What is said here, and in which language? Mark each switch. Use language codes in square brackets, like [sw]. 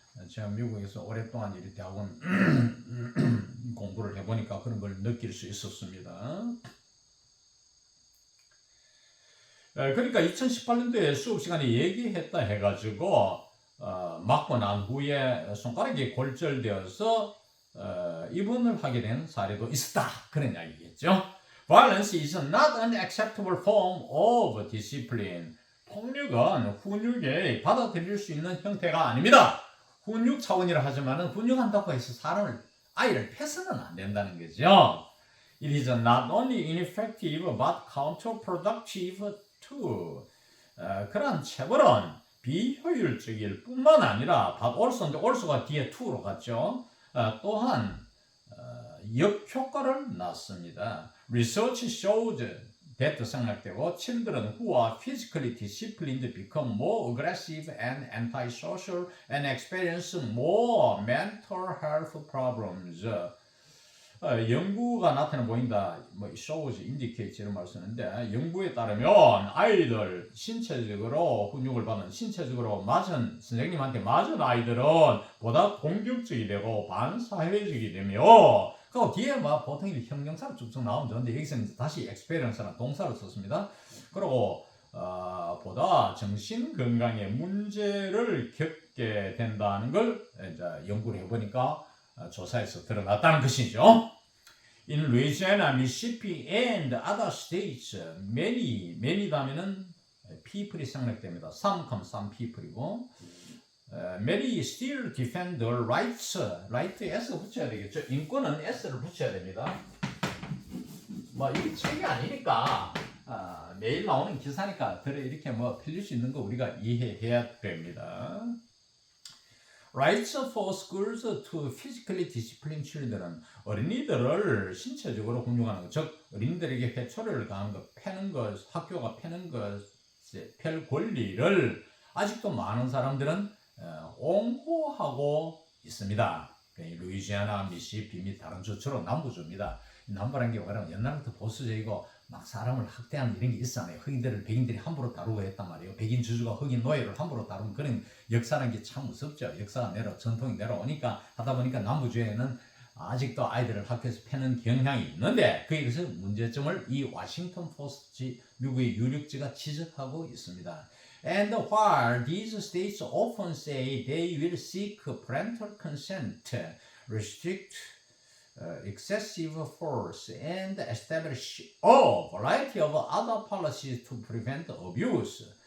[ko] 제가 미국에서 오랫동안 이 대학원 공부를 해보니까 그런 걸 느낄 수 있었습니다. 그러니까 2018년도에 수업 시간에 얘기했다 해가지고 맞고 난 후에 손가락이 골절되어서 입원을 하게 된 사례도 있었다. 그런 이야기겠죠. [en] Violence is not an acceptable form of discipline. [ko] 폭력은 훈육에 받아들일 수 있는 형태가 아닙니다. 훈육 차원이라 하지만은 훈육한다고 해서 아이를 패서는 안 된다는 거죠. [en] It is not only ineffective but counterproductive too. [ko] 그런 체벌은 비효율적일 뿐만 아니라 also가 뒤에 to로 갔죠. 또한 역효과를 낳습니다. [en] Research showed that 생략되고 children who are physically disciplined become more aggressive and antisocial and experience more mental health problems. [ko] 연구가 나타내 보인다. 뭐 shows, indicates 이런 말 쓰는데 연구에 따르면 아이들 신체적으로 훈육을 받은 신체적으로 맞은 선생님한테 맞은 아이들은 보다 공격적이 되고 반사회적이 되며 그 뒤에 막 보통 형용사로 쭉쭉 나오면 좋은데 여기서는 다시 experience라는 동사를 썼습니다. 그리고 보다 정신 건강에 문제를 겪게 된다는 걸 이제 연구를 해보니까 조사에서 드러났다는 것이죠. [en] In Louisiana, Mississippi, and other states, many [ko] 다음에는 people이 생략됩니다. [en] some people이고, many still defend their rights. [ko] right에 s 붙여야 되겠죠. 인권은 s를 붙여야 됩니다. 뭐 이게 책이 아니니까 매일 나오는 기사니까 이렇게 뭐 틀릴 수 있는 거 우리가 이해해야 됩니다. [en] Rights for schools to physically discipline children. [ko] 어린이들을 신체적으로 훈육하는 것, 즉 어린이들에게 회초리를 가하는 것, 패는 것, 학교가 패는 것에 펼 권리를 아직도 많은 사람들은 옹호하고 있습니다. 루이지아나, 미시시피 및 다른 주처럼 남부주입니다. 남부라는 게 뭐냐면 옛날부터 보수적이고 막 사람을 학대하는 이런 게 있었잖아요. 흑인들을 백인들이 함부로 다루고 했단 말이에요. 백인 주주가 흑인 노예를 함부로 다루는 그런 역사라는 게 참 무섭죠. 역사가 전통이 내려오니까 하다 보니까 남부주에는 아직도 아이들을 학교에서 패는 경향이 있는데 그에서 문제점을 이 워싱턴 포스트 미국의 유력지가 지적하고 있습니다. [en] And while these states often say they will seek parental consent, restrict excessive force, and establish a variety of other policies to prevent abuse.